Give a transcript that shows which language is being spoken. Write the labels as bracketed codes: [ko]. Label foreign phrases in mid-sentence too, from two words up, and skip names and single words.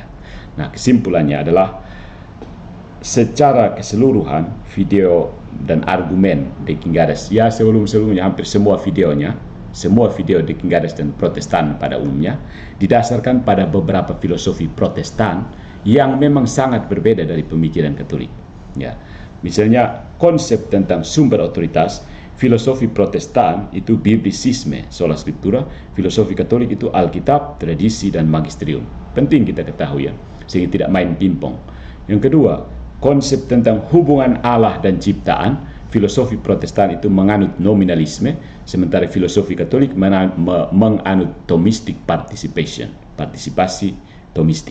[id] Nah, kesimpulannya adalah secara keseluruhan video dan argumen De Kingadas, ya sebelumnya hampir semua video De Kingadas dan Protestan pada umumnya didasarkan pada beberapa filosofi Protestan yang memang sangat berbeda dari pemikiran Katolik. Ya. Misalnya konsep tentang sumber otoritas, filosofi Protestan itu biblisisme, [la] sola scriptura, [id] filosofi Katolik itu Alkitab, tradisi, dan magisterium. Penting kita ketahui ya, sehingga tidak main pingpong. Yang kedua, konsep tentang hubungan Allah dan ciptaan, filosofi Protestan itu menganut nominalisme, sementara filosofi Katolik menganut [en] Thomistic participation, [id] partisipasi Thomistic.